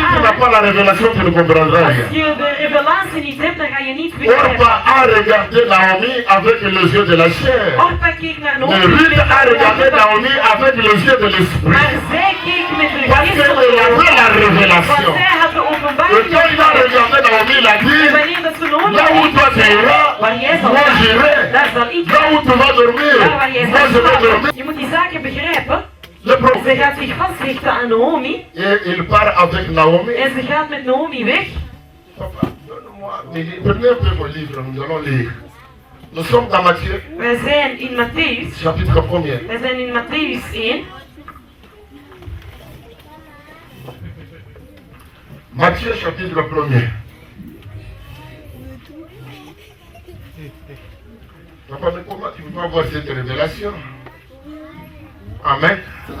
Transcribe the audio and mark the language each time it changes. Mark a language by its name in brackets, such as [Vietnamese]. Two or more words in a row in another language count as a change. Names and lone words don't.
[French] Si tu n'as [Dutch] aan? [French] pas la révélation, tu ne comprendras [Dutch] Als [French] rien. [Dutch] je de revelatie niet hebt, dan ga je niet begrijpen. [French] Orpa a regardé Naomi avec les yeux de la chair. [Dutch] Orpa keek naar [French] Mais Naomi Ruth [Dutch] met [French] a [Dutch] de [French] regardé [Dutch] ogen van- [French] Naomi avec les yeux de l'esprit. [Dutch] maar zij keek met de [French] Parce qu'elle [Dutch] geestelijke [French] avait [Dutch] ogen. [French] la [Dutch] Want [French] révélation. [Dutch] zij had de [French] Et [Dutch] openbaring. [French] quand il a regardé Naomi, il a [Dutch] En [French] dit, [Dutch] wanneer dat ze Naomi [French] là où toi tu iras, [Dutch] waar jij zal [French] moi [Dutch] gaan, [French] j'irai. [Dutch] daar zal ik [French] Là où tu vas dormir, [Dutch] daar waar jij [French] moi [Dutch] zal [French] je vais [Dutch] slapen. [French] dormir. [Dutch] Je moet die zaken begrijpen. [French] Le [Dutch] Ze [French] prophète. [Dutch] gaat zich vasthechten aan Naomi. [French] Et il part avec Naomi. [Dutch] En ze gaat met Naomi weg. [French] Papa, donne-moi. Prenez un peu mon livre, nous allons lire. Nous sommes dans Matthieu, [Dutch] Wij zijn in Matthäus. [French] chapitre combien? [Dutch] Wij zijn in Matthäus 1. [French] Matthieu, chapitre 1er. Papa, mais comment tu peux avoir cette révélation? Amen.